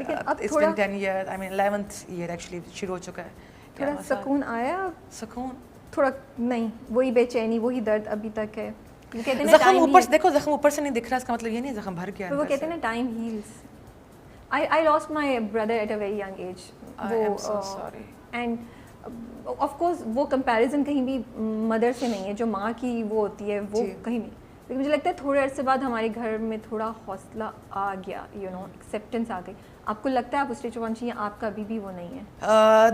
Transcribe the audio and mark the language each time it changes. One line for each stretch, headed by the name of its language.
English: It's been 10 years, I mean 11th year actually
Urdu: شروع ہو چکا ہے. تھوڑا سکون آیا؟ سکون تھوڑا نہیں, وہی بے چینی, وہی درد ابھی تک ہے. زخم اوپر سے دیکھو, زخم اوپر سے نہیں دکھ رہا, اس کا مطلب یہ نہیں زخم بھر گیا. وہ کہتے ہیں نا
English: Time heals. I lost my brother at a very young age. I am so sorry.
Urdu: And of course وہ کمپیریزن کہیں بھی مدر سے نہیں ہے, جو ماں کی وہ ہوتی ہے وہ کہیں نہیں. لیکن مجھے لگتا ہے تھوڑے عرصے بعد ہمارے گھر میں تھوڑا حوصلہ آ گیا, ایکسیپٹنس آ گئی. آپ کو لگتا ہے آپ اس اسٹیج پہ پہنچی ہیں, آپ کا ابھی بھی وہ نہیں ہے